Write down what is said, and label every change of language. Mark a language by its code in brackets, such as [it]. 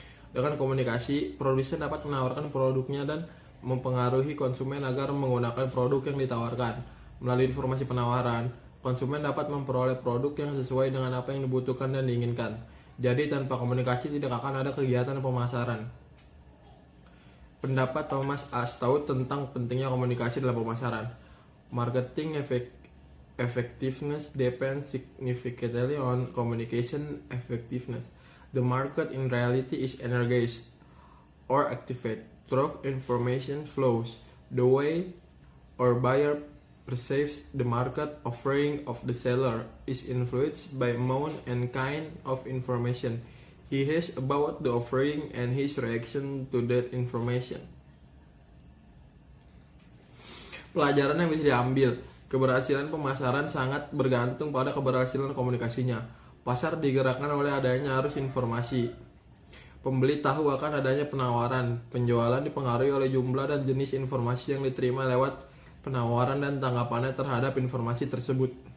[id] Dengan komunikasi, produsen dapat menawarkan produknya dan mempengaruhi konsumen agar menggunakan produk yang ditawarkan. Melalui informasi penawaran, konsumen dapat memperoleh produk yang sesuai dengan apa yang dibutuhkan dan diinginkan. Jadi tanpa komunikasi tidak akan ada kegiatan pemasaran. Pendapat Thomas A. Stout tentang pentingnya komunikasi dalam pemasaran. [en] Marketing effectiveness depends significantly on communication effectiveness. The market in reality is energized or activated through information flows. The way our buyer perceives the market offering of the seller is influenced by amount and kind of information he has about the offering and his reaction to that information. [id] Pelajaran yang bisa diambil, keberhasilan pemasaran sangat bergantung pada keberhasilan komunikasinya. Pasar digerakkan oleh adanya arus informasi. Pembeli tahu akan adanya penawaran. Penjualan dipengaruhi oleh jumlah dan jenis informasi yang diterima lewat penawaran dan tanggapannya terhadap informasi tersebut.